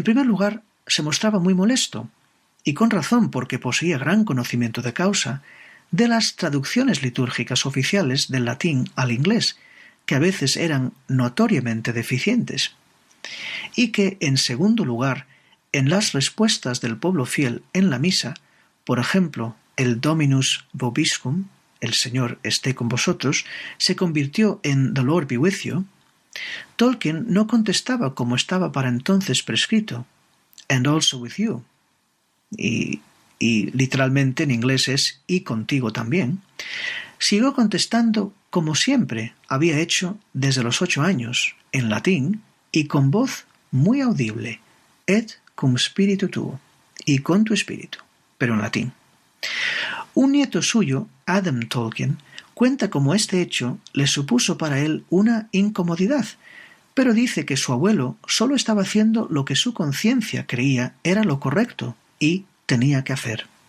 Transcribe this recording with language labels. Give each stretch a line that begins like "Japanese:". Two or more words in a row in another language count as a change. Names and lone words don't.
Spanish: primer lugar se mostraba muy molesto, y con razón, porque poseía gran conocimiento de causa, de las traducciones litúrgicas oficiales del latín al inglés, que a veces eran notoriamente deficientes, y que, en segundo lugar, en las respuestas del pueblo fiel en la misa, por ejemplo, el
Latin: Dominus vobiscum,
Spanish: el Señor esté con vosotros, se convirtió en
English: The Lord be with you.
Spanish: Tolkien no contestaba como estaba para entonces prescrito,
English: and also with you,
Spanish: y literalmente en inglés es y contigo también. Siguió contestando como siempre había hecho desde los 8 años, en latín y con voz muy audible,
Latin: et cum spiritu tuo,
Spanish: y con tu espíritu, pero en latín. Un nieto suyo, Adam Tolkien, cuenta cómo este hecho le supuso para él una incomodidad, pero dice que su abuelo solo estaba haciendo lo que su conciencia creía era lo correcto y tenía que hacer.